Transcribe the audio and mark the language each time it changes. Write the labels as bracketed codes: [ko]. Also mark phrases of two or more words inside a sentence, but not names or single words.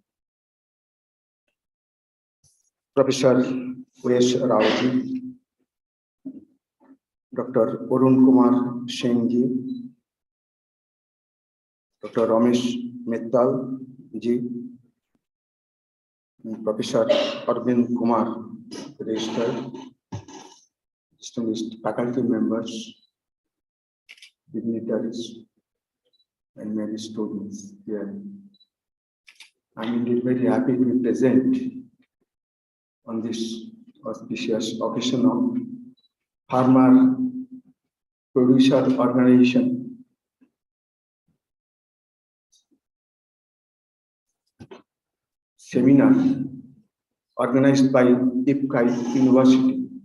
[en] Professor Ramesh Mitha, Dr. Arun Kumar Singh ji, Dr. Ramesh Mitha ji, Professor Arun Kumar, registered, distinguished faculty members, dignitaries, and many students here. I'm indeed very happy to be present on this auspicious occasion of Farmer Producer Organization seminar organized by FPOs University.